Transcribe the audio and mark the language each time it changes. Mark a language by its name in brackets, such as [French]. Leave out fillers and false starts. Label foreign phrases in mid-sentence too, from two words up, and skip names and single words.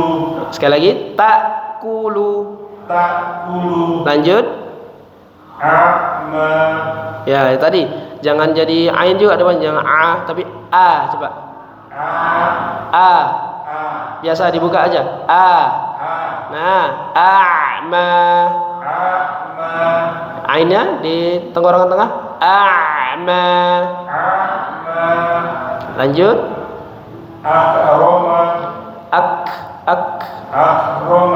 [Indonesian] Sekali lagi. Takulu. Takulu. Lanjut. A'ma. Ya, tadi jangan jadi ain juga depan, jangan a, tapi a, coba. A. Biasa dibuka aja. A. Nah, a'ma. Ainnya di tenggorokan tengah. A'ma. A'ma. Lanjut. Akroma. Ak. Akroma.